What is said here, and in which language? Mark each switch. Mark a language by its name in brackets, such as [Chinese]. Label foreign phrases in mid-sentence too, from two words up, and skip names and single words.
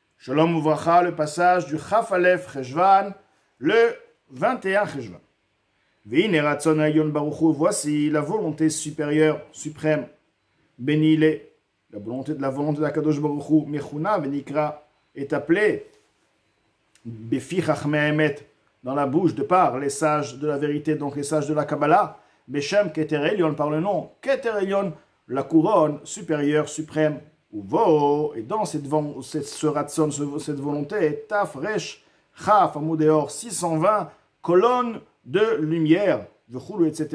[Hebrew] שלום וברכה, [French] le passage du [Hebrew] כ״א חשון, [French] le 21 Cheshvan. [Hebrew] ואין רצון העליון ברוך הוא, [French] voici la volonté supérieure, suprême, béni il est, la volonté d' [Hebrew] הקדוש ברוך הוא, מכונה ונקרא, [French] est appelée [Hebrew] בפי חכמי אמת, [French] dans la bouche de par les sages de la vérité, donc les sages de la Kabbalah, [Hebrew] בשם כתר עליון, [French] par le nom [Hebrew] כתר עליון, [French] la couronne supérieure, suprême, Uvo, et dans ce ratzon, cette volonté, [Hebrew] תר״ך [French] Amoudéor 620, colonne de lumière, etc.